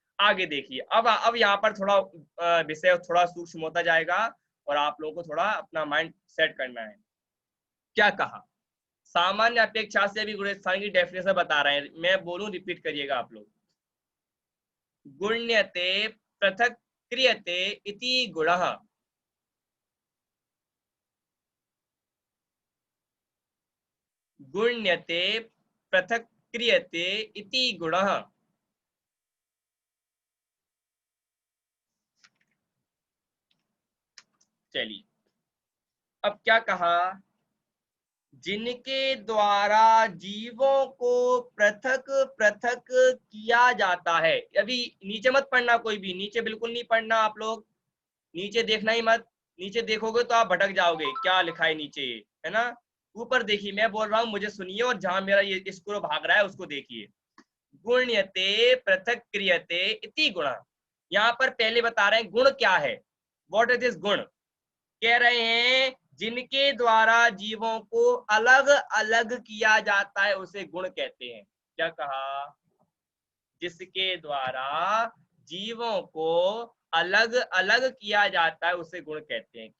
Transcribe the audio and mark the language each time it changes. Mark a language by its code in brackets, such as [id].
[hi] आगे देखिए अब यहाँ पर थोड़ा विषय थोड़ा सूक्ष्म होता जाएगा और आप लोगों को थोड़ा अपना माइंड सेट करना है। क्या कहा? सामान्य अपेक्षा से भी गुण स्थान की डेफिनेशन बता रहे हैं, मैं बोलूं रिपीट करिएगा आप लोग। [sa] गुण्यते पृथक् क्रियते इति गुणः। गुण्यते पृथक् क्रियते इति गुणः। [hi] चलिए, अब क्या कहा, जिनके द्वारा जीवों को पृथक पृथक किया जाता है। अभी नीचे मत पढ़ना, कोई भी नीचे बिल्कुल नहीं पढ़ना आप लोग, नीचे देखना ही मत, नीचे देखोगे तो आप भटक जाओगे, क्या लिखा है नीचे, है ना। ऊपर देखिए, मैं बोल रहा हूँ, मुझे सुनिए, और जहां मेरा ये स्क्रो भाग रहा है उसको देखिए। [sa] गुण्यते पृथक क्रियते इति गुण। [hi] यहाँ पर पहले बता रहे हैं गुण क्या है, [en] what is this [hi] गुण। कह रहे हैं जिनके द्वारा जीवों को अलग अलग किया जाता है उसे गुण कहते हैं। क्या कहा, जिसके द्वारा जीवों को अलग अलग किया जाता है उसे गुण कहते हैं।